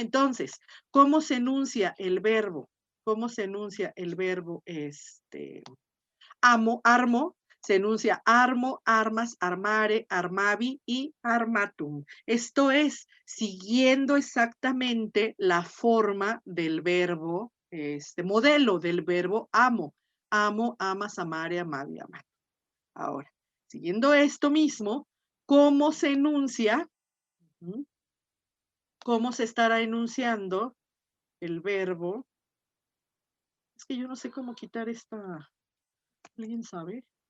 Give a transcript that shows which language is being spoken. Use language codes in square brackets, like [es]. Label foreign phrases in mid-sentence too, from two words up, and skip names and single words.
[es] Entonces, ¿cómo se enuncia el verbo? ¿Cómo se enuncia el verbo [la] amo, armo? [es] Se enuncia [la] armo, armas, armare, armavi [es] y armatum. Esto es siguiendo exactamente la forma del verbo, modelo del verbo amo. Amo, [la] amas, amare, amavi, amatum. [es] Ahora, siguiendo esto mismo, ¿cómo se enuncia? ¿Cómo se estará enunciando el verbo? Es que yo no sé cómo quitar esta. ¿Alguien sabe?